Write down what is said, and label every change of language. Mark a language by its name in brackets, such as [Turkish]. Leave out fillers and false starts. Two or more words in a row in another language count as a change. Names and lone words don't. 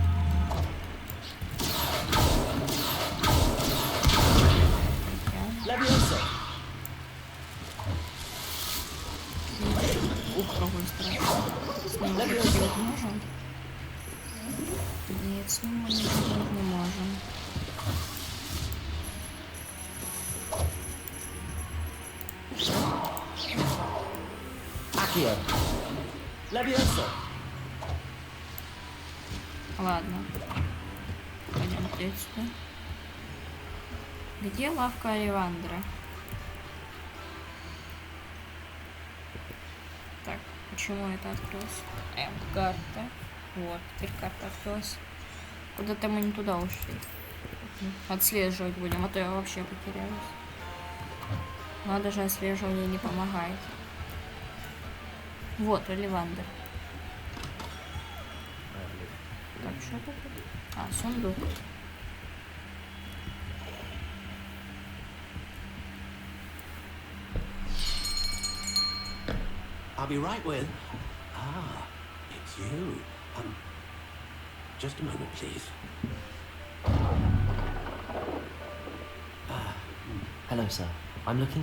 [Russian] Levioso. Ух, какой страшный. С ним уже делать можем? Нет, с ним мы ничего делать не можем. Accio. Levioso. Ладно. Пойдем отсюда. Где лавка Оливандера? Так, почему это открылось? Карта. Вот, теперь карта открылась. Куда-то мы не туда ушли. Отслеживать будем, а то я вообще потерялась. Но даже отслеживание не помогает. Вот, Оливандер. Так, что это? А, сундук. [English] I'll be right with. Ah, it's you. Just a moment, please. Hello, sir. I'm looking